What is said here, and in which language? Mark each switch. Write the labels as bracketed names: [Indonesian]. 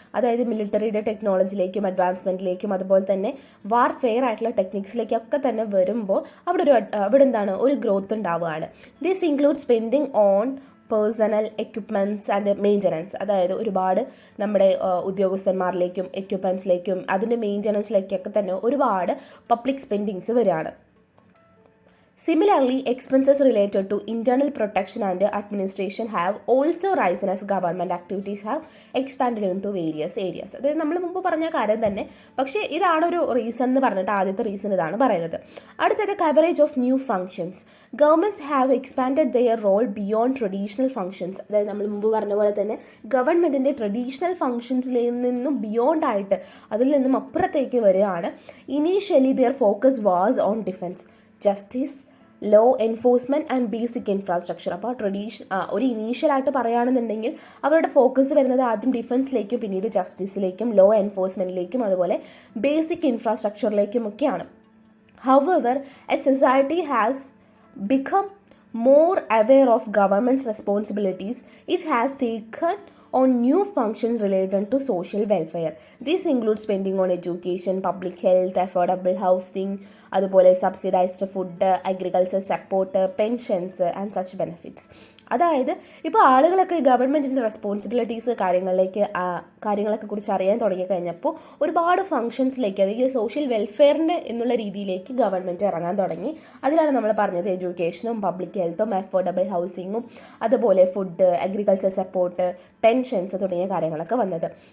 [Malayalam] അതായത് മിലിറ്ററിയുടെ ടെക്നോളജിയിലേക്കും അഡ്വാൻസ്മെൻറ്റിലേക്കും അതുപോലെ തന്നെ വാർഫെയർ ആയിട്ടുള്ള ടെക്നിക്സിലേക്കൊക്കെ തന്നെ വരുമ്പോൾ അവിടെ എന്താണ് ഒരു ഗ്രോത്ത് ഉണ്ടാവുകയാണ്. [English] This include spending on personal equipments and maintenance. [Malayalam] അതായത് ഒരുപാട് നമ്മുടെ ഉദ്യോഗസ്ഥന്മാരിലേക്കും എക്യുപ്മെൻറ്റ്സിലേക്കും അതിൻ്റെ മെയിൻ്റനൻസിലേക്കൊക്കെ തന്നെ ഒരുപാട് പബ്ലിക് സ്പെൻഡിങ്സ് വരികയാണ്. [English] Similarly, expenses related to internal protection and administration have also risen as government activities have expanded into various areas. [Malayalam] അതായത് നമ്മൾ മുമ്പ് പറഞ്ഞ കാര്യം തന്നെ, പക്ഷേ ഇതാണ് ഒരു റീസൺ എന്ന് പറഞ്ഞിട്ട് ആദ്യത്തെ റീസൺ ഇതാണ് പറയുന്നത്. അടുത്തത് [English] Coverage of new functions. Governments have expanded their role beyond traditional functions. [Malayalam] അതായത് നമ്മൾ മുമ്പ് പറഞ്ഞ പോലെ തന്നെ ഗവൺമെൻറ്റിൻ്റെ ട്രഡീഷണൽ ഫങ്ഷൻസിൽ നിന്നും ബിയോണ്ട് ആയിട്ട് അതിൽ നിന്നും അപ്പുറത്തേക്ക് വരികയാണ്. [English] Initially their focus was on defence, justice, law enforcement and basic infrastructure. [Malayalam] അപ്പോൾ ഒരു ഇനീഷ്യലായിട്ട് പറയുകയാണെന്നുണ്ടെങ്കിൽ അവരുടെ ഫോക്കസ് വരുന്നത് ആദ്യം ഡിഫൻസിലേക്കും പിന്നീട് ജസ്റ്റിസിലേക്കും ലോ എൻഫോഴ്സ്മെൻറ്റിലേക്കും അതുപോലെ ബേസിക് ഇൻഫ്രാസ്ട്രക്ചറിലേക്കും ഒക്കെയാണ്. [English] However a society has become more aware of government's responsibilities, it has taken on new functions related to social welfare. This includes spending on education, public health, affordable housing, [Malayalam] അതുപോലെ [English] subsidized food, agriculture support, pensions and such benefits. [Malayalam] അതായത് ഇപ്പോൾ ആളുകളൊക്കെ ഗവൺമെൻറ്റിൻ്റെ responsibilities കാര്യങ്ങളൊക്കെ കുറിച്ച് അറിയാൻ തുടങ്ങിക്കഴിഞ്ഞപ്പോൾ ഒരുപാട് ഫങ്ഷൻസിലേക്ക്, അതായത് സോഷ്യൽ വെൽഫെയറിൻ്റെ എന്നുള്ള രീതിയിലേക്ക് ഗവൺമെൻറ് ഇറങ്ങാൻ തുടങ്ങി. അതിലാണ് നമ്മൾ പറഞ്ഞത് എഡ്യൂക്കേഷനും പബ്ലിക് ഹെൽത്തും അഫോർഡബിൾ ഹൗസിങ്ങും അതുപോലെ ഫുഡ്, അഗ്രികൾച്ചർ സപ്പോർട്ട്, പെൻഷൻസ് തുടങ്ങിയ കാര്യങ്ങളൊക്കെ വന്നത്.